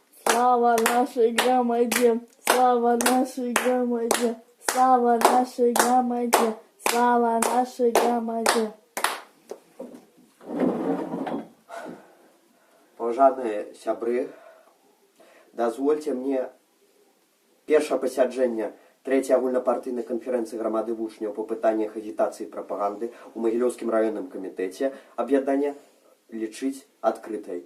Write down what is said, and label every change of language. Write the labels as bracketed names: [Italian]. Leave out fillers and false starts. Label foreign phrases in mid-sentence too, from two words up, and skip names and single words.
[Russian] Слава нашей громаде, слава нашей громаде, слава нашей громаде, слава нашей громаде. [Belarusian] Паважаныя сябры, дазвольце мне першае пасяджэнне трэцяй агульнапартыйнай канферэнцыі грамады вучняў па пытаннях агітацыі і прапаганды ў Магілёўскім раённым камітэце аб'яднання лічыць адкрытай.